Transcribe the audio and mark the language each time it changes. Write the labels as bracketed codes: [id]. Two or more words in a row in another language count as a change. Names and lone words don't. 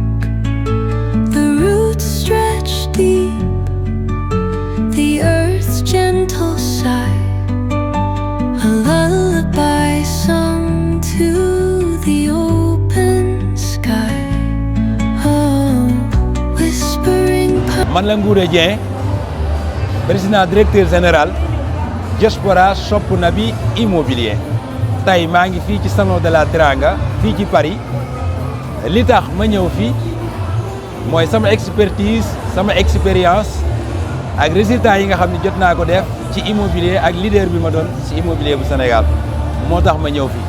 [en] The roots stretch deep, the earth's gentle sigh, a lullaby sung to the open sky. Oh, whispering [wo] man la Ngouré Dieng [fr] président directeur général [wo] Diaspora Sopp Nabi Immobilier tey maa ngi fii ci salon de la Teranga fii ci Paris li tax ma ñëw fii mooy sama expertise sama expérience ak résultats yi nga xam ne jot naa ko def ci immobilier ak leader bi ma doon ci immobilier bu Sénégal moo tax ma ñëw